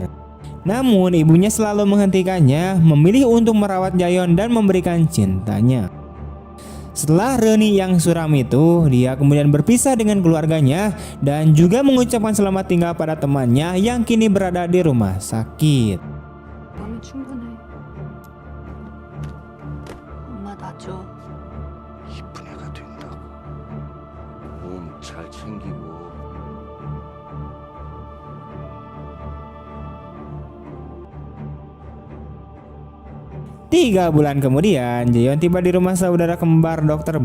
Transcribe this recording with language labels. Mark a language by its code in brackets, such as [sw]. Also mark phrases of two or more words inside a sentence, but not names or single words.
[id] Namun ibunya selalu menghentikannya, memilih untuk merawat Jaeyeon dan memberikan cintanya. Setelah reuni yang suram itu, dia kemudian berpisah dengan keluarganya dan juga mengucapkan selamat tinggal pada temannya yang kini berada di rumah sakit. [ko] 나는 충분해. 엄마 나 줘. 이쁜 애가 된다고. 몸 잘 챙기고 [id] 3 bulan kemudian, Jaeyeon tiba di rumah saudara kembar Dr.